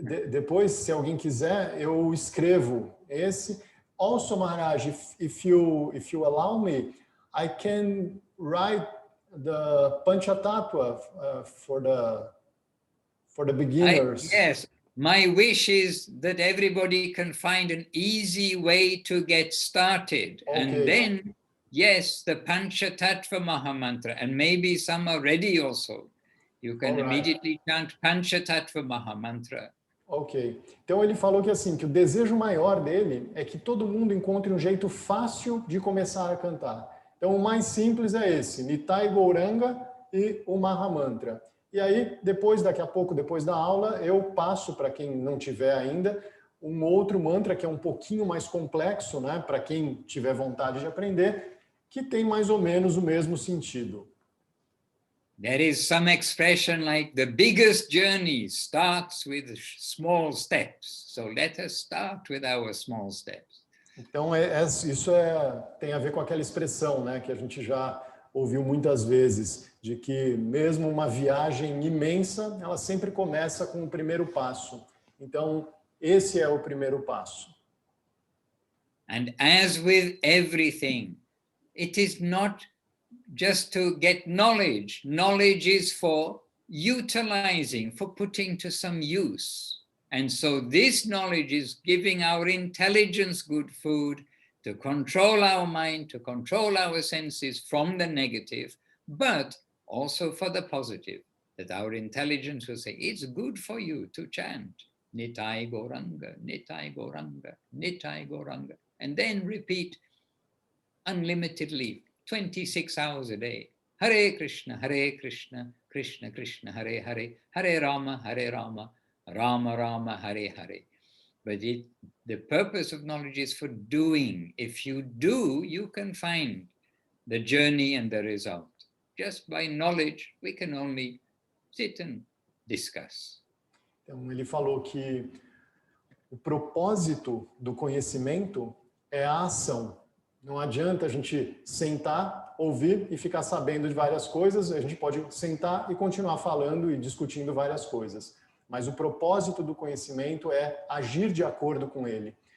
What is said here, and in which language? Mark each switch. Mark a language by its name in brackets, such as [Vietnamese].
[Portuguese] Depois, se alguém quiser, eu escrevo esse. [English] Also, Maharaj, if you allow me, I can write the Panchatattva for the beginners. Yes, my wish is that everybody can find an easy way to get started. Okay. And then, yes, the Panchatattva Maha Mantra, and maybe some are ready also. You can immediately chant Panchatattva Maha Mantra. Ok. [Portuguese] Então ele falou que assim, que o desejo maior dele é que todo mundo encontre um jeito fácil de começar a cantar. Então o mais simples é esse, Nitai Gauranga e o Maha Mantra. E aí, daqui a pouco, depois da aula, eu passo para quem não tiver ainda um outro mantra que é um pouquinho mais complexo, né, para quem tiver vontade de aprender, que tem mais ou menos o mesmo sentido. [English] There is some expression like the biggest journey starts with small steps. So let us start with our small steps. [Portuguese] Então, isso tem a ver com aquela expressão, né, que a gente já ouviu muitas vezes, de que mesmo uma viagem imensa, ela sempre começa com o primeiro passo. Então, esse é o primeiro passo. [English] And as with everything, it is not just to get knowledge. Knowledge is for utilizing, for putting to some use. And so this knowledge is giving our intelligence good food to control our mind, to control our senses from the negative, but also for the positive, that our intelligence will say, it's good for you to chant Nitai Gauranga, Nitai Gauranga, Nitai Gauranga, and then repeat unlimitedly 26 hours a day. [Sanskrit] Hare Krishna, Krishna Krishna, Hare Hare, Hare Rama, Rama Rama, Hare Hare. [English] But the purpose of knowledge is for doing. If you do, you can find the journey and the result. Just by knowledge, we can only sit and discuss. [Portuguese] Então, ele falou que o propósito do conhecimento é a ação. Não adianta a gente sentar, ouvir e ficar sabendo de várias coisas. A gente pode sentar e continuar falando e discutindo várias coisas. Mas o propósito do conhecimento é agir de acordo com ele.